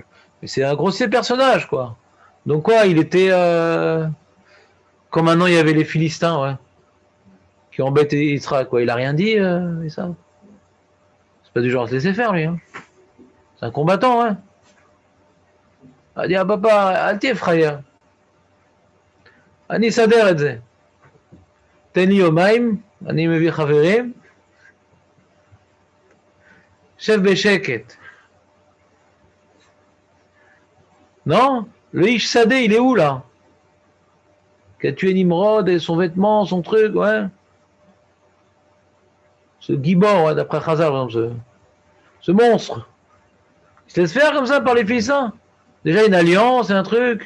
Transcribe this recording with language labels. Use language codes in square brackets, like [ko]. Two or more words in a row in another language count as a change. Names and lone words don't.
[fr] Mais c'est un grossier personnage, quoi. Donc quoi, il était comme maintenant il y avait les Philistins, ouais, qui embêtaient Israël, quoi. Il a rien dit, et ça. C'est pas du genre à se laisser faire, lui. Hein. C'est un combattant, hein. Il a dit à papa, [he] אל תהיה פראייר. אני אסדר את זה. תן לי יומיים, אני מביא חברים. שב בשקט. [fr] Non? Le [he] איש שדה, [fr] il est où là? Qui a tué Nimrod et son vêtement, son truc, ouais. Ce Gibor, ouais, d'après Chazal, par exemple, ce monstre. Il se laisse faire comme ça par les Philistins. Déjà une alliance et un truc.